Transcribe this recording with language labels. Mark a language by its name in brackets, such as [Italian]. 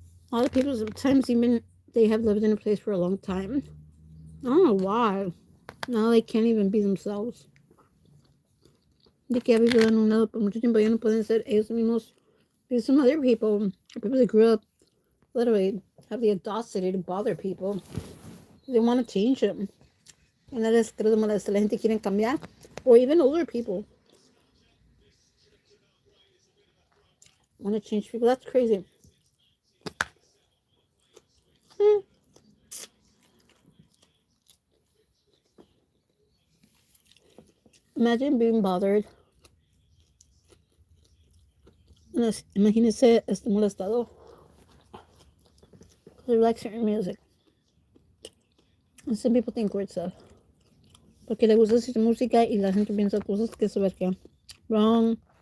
[English] A lot of people sometimes even they have lived in a place for a long time. I don't know why. Now they can't even be themselves. [Spanish] De que ha vivido en un lado por mucho tiempo, ya no pueden ser ellos mismos. [English] Because some other people that grew up, literally have the audacity to bother people. They want to change them. And that is [Spanish] creo que la gente quiere cambiar. [English] Or even older people want to change people. That's crazy. Imagine being bothered. [Spanish] Imagínese molestado. [English] Because they like certain music. And some people think weird stuff. [Spanish] Porque le gusta cierta música y la gente piensa cosas que se ve que wrong.